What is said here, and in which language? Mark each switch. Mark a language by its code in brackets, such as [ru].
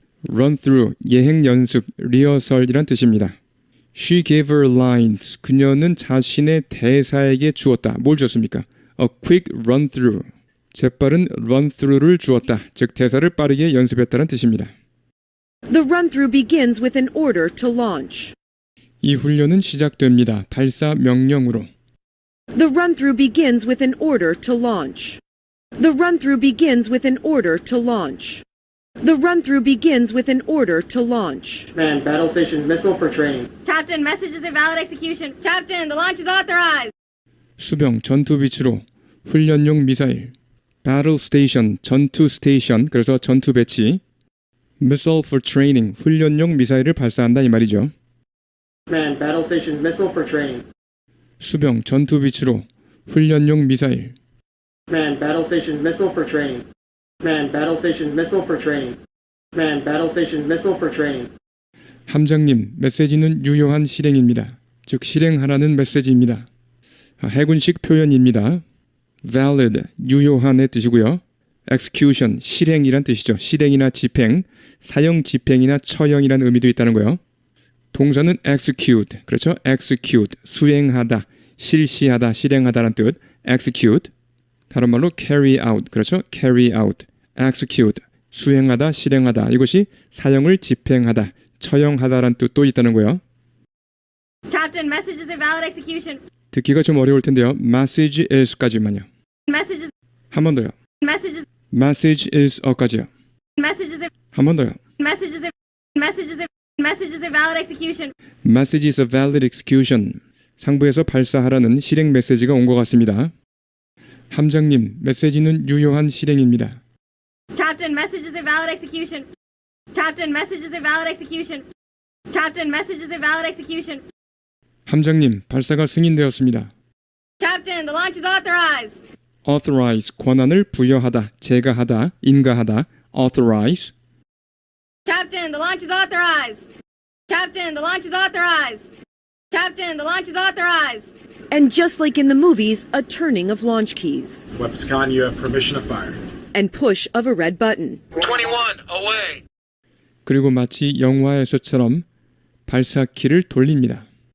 [ko] Run through, 예행 연습, 리허설이란 뜻입니다. [en] She gave her lines. [ko] 그녀는 자신의 대사에게 주었다. 뭘 주었습니까? [en] A quick run through. [ko] 재빠른 run through를 주었다. 즉 대사를 빠르게 연습했다는 뜻입니다. [en] The run-through begins with an order to launch. [ko] 이 훈련은 시작됩니다. 발사 명령으로. [en] The run-through begins with an order to launch. The run-through begins with an order to launch. The run-through begins with an order to launch. Man, battle station missile for training. Captain, message is a valid execution. Captain, the launch is authorized. [ko] 수병 전투 비치로 훈련용 미사일. Battle station, 전투 스테이션, 그래서 전투 배치. [en] Missile for training, [ko] 훈련용 미사일을 발사한다 이 말이죠. [en] Man, battle station missile for training. [ko] 수병 전투 비치로 훈련용 미사일. [en] Man, battle station missile for training. Man, battle station missile for training. Man, battle station missile for training. [ko] 함장님, 메시지는 유효한 실행입니다. 즉 실행하라는 메시지입니다. 해군식 표현입니다. valid, 유효한의 뜻이고요. execution, 실행이란 뜻이죠. 실행이나 집행, 사형 집행이나 처형이라는 의미도 있다는 거예요. 동사는 execute, 그렇죠? execute, 수행하다, 실시하다, 실행하다라는 뜻. execute, 다른 말로 carry out, 그렇죠? carry out, execute, 수행하다, 실행하다. 이것이 사형을 집행하다, 처형하다라는 뜻도 있다는 거예요. [en] Captain, message is a valid execution. [ko] 듣기가 좀 어려울 텐데요. Message is까지만요. [en] Message is, [ko] 한 번 더요. [en] message is, [ko] Message is a까지요. [en] message is a, [ko] 한 번 더요. [en] message is a, message is a, message is a valid execution. Message is a valid execution. [ko] 상부에서 발사하라는 실행 메시지가 온 것 같습니다. 함장님, 메시지는 유효한 실행입니다. [en] Captain, message is a valid execution. Captain, message is a valid execution. Captain, message is a valid execution. [ko] 함장님, 발사가 승인되었습니다. [en] Captain, the launch is authorized. [ko] Authorize, 권한을 부여하다, 제가하다, 인가하다. [en] Authorize. Captain, the launch is authorized. Captain, the launch is authorized. Captain, the launch is authorized. And just like in the movies, a turning of launch keys Webscon, you have permission to fire. and push of a red button. 21, away. [ko] 그리고 마치 영화에서처럼 발사키를 돌립니다.